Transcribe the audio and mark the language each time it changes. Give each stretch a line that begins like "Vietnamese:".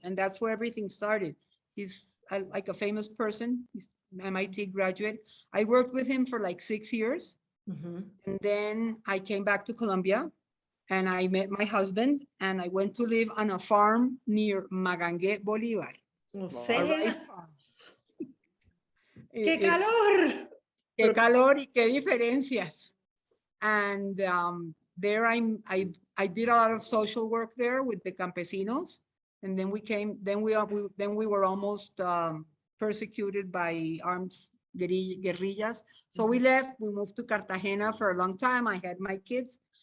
English: And that's where everything started. He's like a famous person. He's MIT graduate. I worked with him for like 6 years. And then I came back to Colombia and I met my husband and I went to live on a farm near Magangué, Bolívar.
Spanish: O sea, ¡qué
English: It's-
Spanish: calor! Qué calor y qué diferencias.
English: And there I did a lot of social work there with the campesinos. And then we were almost persecuted by armed guerrillas. So we left, we moved to Cartagena for a long time. I had my kids.